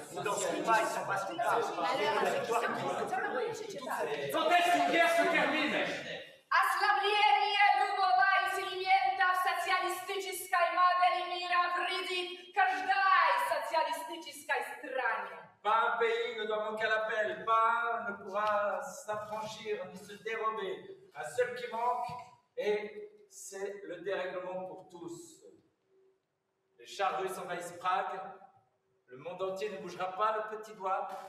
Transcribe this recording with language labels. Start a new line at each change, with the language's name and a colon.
French: Ils ne danseront pas, ils ne sont pas spectacles. La victoire est Quand est-ce qu'une guerre se termine?
Russian: Ослабление духовой элементов социалистической модели мира вредит каждой социалистической стране.
French: Pas un pays ne doit manquer à l'appel, pas un ne pourra s'affranchir ni se dérober. Un seul qui manque, et c'est le dérèglement pour tous. Les chars russes envahissent Prague, le monde entier ne bougera pas le petit doigt.